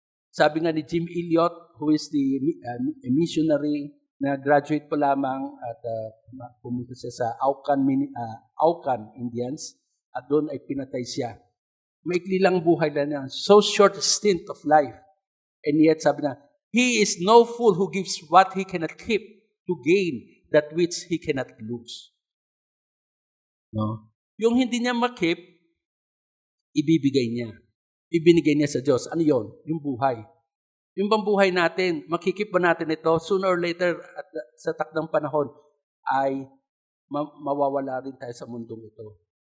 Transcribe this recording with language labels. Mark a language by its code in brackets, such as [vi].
[tl] Sabi nga ni Jim Elliot, [en] who is a missionary [tl] na graduate pa lamang at pumunta siya sa Aucan Indians at doon ay pinatay siya. Maikli lang buhay na niya, [en] so short a stint of life. And yet [tl] sabi na, [en] he is no fool who gives what he cannot keep to gain that which he cannot lose. No? [tl] Yung hindi niya makip, ibibigay niya. Ibinigay niya sa Diyos. Ano yon? Yung buhay. Yung bang buhay natin, makikip ba natin ito? [en] Sooner or later, [tl] at sa takdang panahon, ay mawawala rin tayo sa mundong ito.